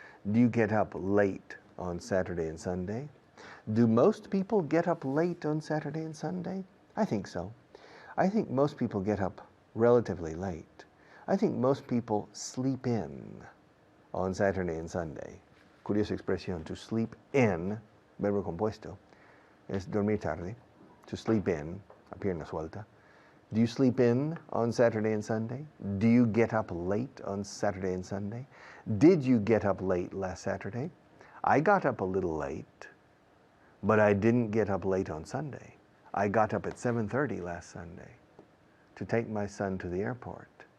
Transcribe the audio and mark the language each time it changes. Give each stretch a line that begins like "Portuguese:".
English: Do you get up late on Saturday and Sunday? Do most people get up late on Saturday and Sunday? I think so. I think most people get up relatively late. I think most people sleep in on Saturday and Sunday.
Spanish: Curiosa expresión,
English: to sleep in,
Spanish: verbo compuesto, es dormir tarde.
English: To sleep in,
Spanish: a pierna suelta.
English: Do you sleep in on Saturday and Sunday? Do you get up late on Saturday and Sunday? Did you get up late last Saturday? I got up a little late, but I didn't get up late on Sunday. I got up at 7:30 last Sunday to take my son to the airport.